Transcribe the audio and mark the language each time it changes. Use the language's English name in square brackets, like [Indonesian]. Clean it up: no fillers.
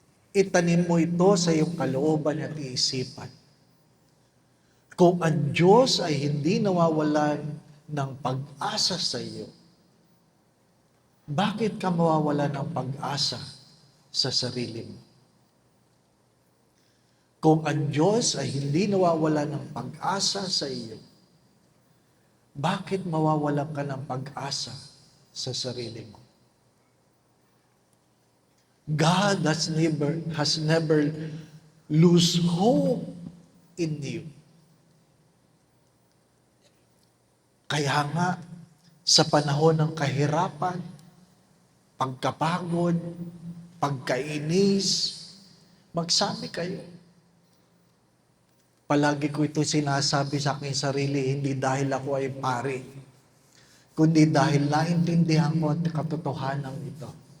[Filipino] Itanim mo ito sa iyong kalooban at isipan. Kung ang Diyos ay hindi nawawalan ng pag-asa sa iyo, bakit ka mawawalan ng pag-asa sa sarili mo? Kung ang Diyos ay hindi nawawalan ng pag-asa sa iyo, bakit mawawalan ka ng pag-asa sa sarili mo? [English] God has never lose hope in you. [Filipino] Kaya nga, sa panahon ng kahirapan, pagkapagod, pagkainis, magsabi kayo. Palagi ko ito sinasabi sa aking sarili, hindi dahil ako ay pari, kundi dahil naintindihan ko ang katotohanan ito.